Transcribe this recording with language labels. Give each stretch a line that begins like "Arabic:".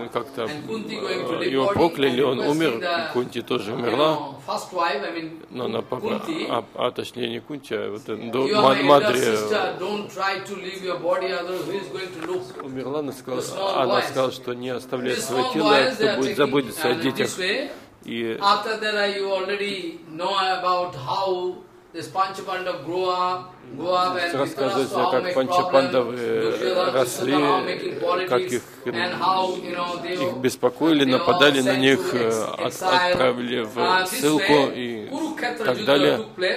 Russian: он как-то его прокляли, он умер, Кунти тоже умерла, но она побрала, а точнее не Кунти, а вот Мадри умерла, она сказала, что не оставляет свое тело, кто будет заботиться о детях.
English: И after that, you already know about how this Pancha Panda grew up.
Russian: Рассказывайте, как панчапандавы росли, как их, их беспокоили, нападали на них, отправили в ссылку и так далее.